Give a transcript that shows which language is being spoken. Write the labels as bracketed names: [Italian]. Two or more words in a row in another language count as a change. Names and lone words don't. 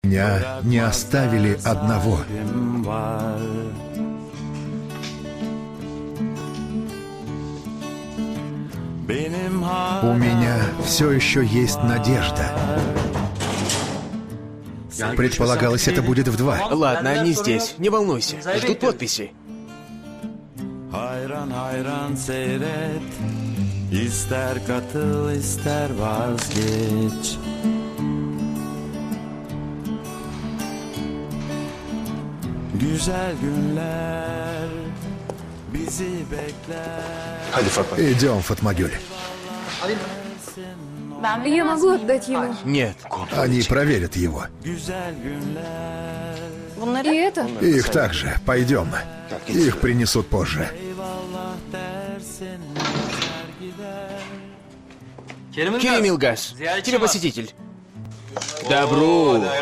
[Russian] Меня не оставили одного. У меня все еще есть надежда. Предполагалось, это будет в 2. Ладно, они здесь. Не волнуйся. Ждут подписи. [Turkish] Hayran hayran seyret, ister katıl ister vazgeç. Güzel günler bizi bekler. [Russian] Идем, Фатмагюль. Я могу отдать ему. Нет. Они проверят его. [Turkish] Güzel günler. [Russian] И это? Их также. Пойдем. Их принесут позже. [Turkish] Eyvallah dersin gider. [Russian] Керим Илгаз, тебе посетитель. Добро.